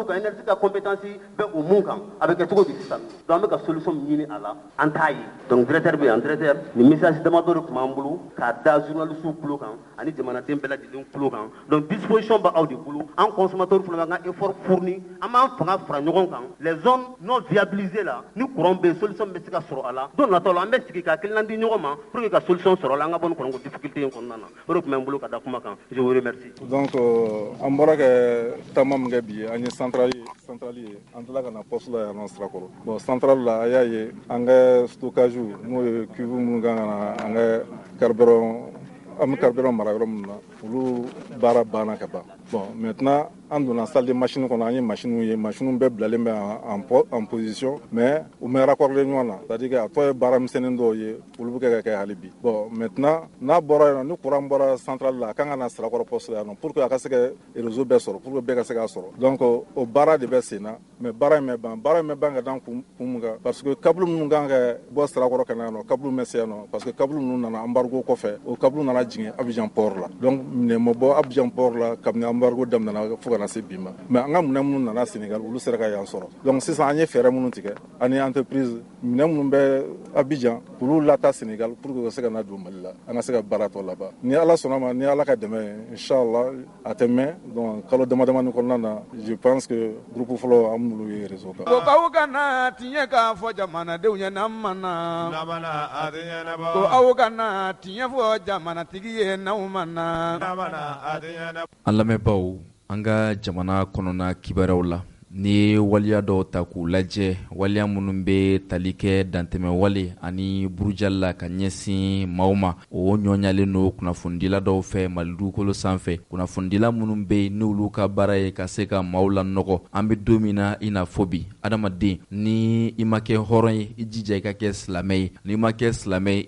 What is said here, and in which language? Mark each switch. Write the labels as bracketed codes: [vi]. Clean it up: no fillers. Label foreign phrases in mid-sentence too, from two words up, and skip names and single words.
[bm] kan énergie ka compétence bɛ o mun kan a bɛ kɛ cogo di sisan donc an bɛ ka solution min ɲini a la an t'a ye donc directeur bɛ yan directeur ni message damadɔ de tun b'an bolo k'a da journaliste tulo kan ani jamanaden bɛɛ lajɛlen tulo kan donc disposition b'aw de bolo an consommateur fana b'an ka effort fourni an b'an fanga fara ɲɔgɔn kan [fr] les zones non viabilisées [bm] la ni courant bɛ yen solution bɛ se ka sɔrɔ a la don nataw la an bɛ sigi ka hakilina di ɲɔgɔn ma pour que ka solution sɔrɔ a la an ka bɔ ni kuranko difficulté in kɔnɔna na o de tun bɛ n bolo ka da kuma kan [fr] je vous remercie. [bm] donc an bɔra kɛ taama min kɛ bi an ye centrale ye an tilala ka na poste la yan nɔ Sirakɔrɔ bon centrale la a y'a ye an ka stockage n'o ye cuve minnu kan ka na an ka carburant an bɛ carburant mara yɔrɔ minnu na olu baara banna ka ban [fr] bon maintenant [bm] an donna [fr] salle de machine [bm] kɔnɔ an ye machine ye machine bɛɛ bilalen bɛ [fr] en position [bm] mais u mɛ raccordé ɲɔgɔn na [fr] c'est à dire que [bm] a tɔ ye baara misɛnnin dɔw ye olu bɛ kɛ ka kɛ hali bi [fr] bon maintenant [bm] n'a bɔra yen nɔ ni courant bɔra centrale la a kan ka na Sirakɔrɔ poste la yan nɔ [fr] pour que [bm] a ka se ka réseau bɛɛ sɔrɔ [fr] pour que [bm] bɛɛ ka se k'a sɔrɔ donc o baara de bɛ sen na mais baara in mɛ ban ka dan kun mun kan [fr] parce que [bm] câble minnu kan ka bɔ Sirakɔrɔ ka na yan nɔ câble mɛ se yan nɔ [fr] parce que [bm] câble ninnu nana embargo kɔfɛ o câble nana jigin Abidjan port la donc minɛ ma bɔ Abidjan port la kabini embargo daminɛna fo ka na se bi ma mais an ka minɛ minnu nana Sénégal olu sera ka yan sɔrɔ donc sisan an ye fɛɛrɛ minnu tigɛ ani entreprise minɛ minnu bɛ Abidjan olu lata Sénégal [fr] pour que [bm] u ka se ka na don Mali la an ka se ka baara tɔ laban ni Ala sɔnna ma ni Ala ka dɛmɛ ye [ar] إن شاء الله [bm] a tɛ mɛn donc kalo damadamani kɔnɔna na [fr] je pense que [bm] groupe fɔlɔ an b'olu ye réseau kan. ko k'aw kana tiɲɛ k'a fɔ jamanadenw ye n'an ma na ko aw kana tiɲɛ fɔ jamanatigi ye n'aw ma na. An lamɛnbaaw an ka jamana kɔnɔna kibaruyaw la ni ye waliya dɔw ta k'u lajɛ waliya minnu bɛ tali kɛ dantɛmɛ wale ani burujali la ka ɲɛsin maaw ma o ɲɔɲalen don kunnafonidila dɔw fɛ Mali dugukolo sanfɛ kunnafonidila minnu bɛ yen n'olu ka baara ye ka se ka maaw lanɔgɔ an bɛ don min na i n'a fɔ bi adamaden ni i ma kɛ hɔrɔn ye i jija i ka kɛ silamɛ ye n'i ma kɛ silamɛ ye i